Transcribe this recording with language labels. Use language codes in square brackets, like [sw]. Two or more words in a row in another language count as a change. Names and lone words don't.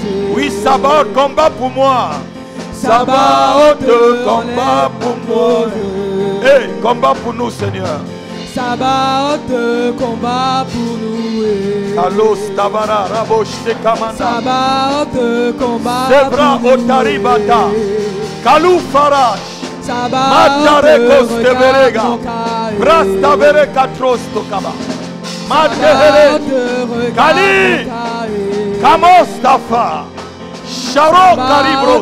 [fr] Oui, Sabaoth, combat pour moi. Sabaoth, combat pour moi. Hey, combat pour nous, Seigneur. Sabaoth, combat pour nous. Kalos, Tabara, Rabosh, Tekamanda. Sabaoth, combat Zebra, pour nous. Otaribata. Kalou, Farash. Sabaoth, Matarekos, Teberega. Brastavere, Katros, Tokaba. Madehele. Kali. Kamostafa. Sharo, Karibros.